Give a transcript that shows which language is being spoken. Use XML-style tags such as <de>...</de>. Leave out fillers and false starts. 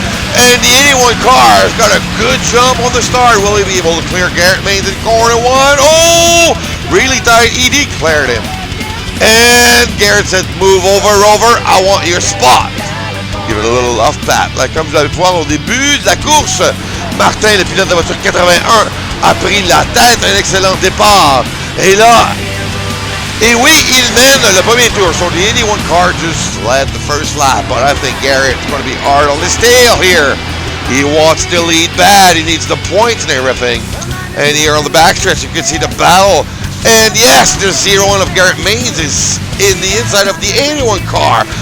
<en>And the 81 car has got a good jump on the start. Will he be able to clear Garrett Maines in corner one? Oh, really tight. He declared him. And Garrett said, move over, Rover. I want your spot. Give it a little off pat.</en> <fr>Là, comme vous allez voir au début de la course, Martin, le pilote de la voiture 81, a pris la tête, un excellent départ. Et là, et oui, il mène le premier tour.</fr> <en>So the 81 car just led the first lap, but I think Garrett's going to be hard on his tail here. He wants to lead bad. He needs the points and everything. And here on the backstretch, you can see the battle. And yes, the 01 of Garrett Maines is in the inside of the 81 car.</en>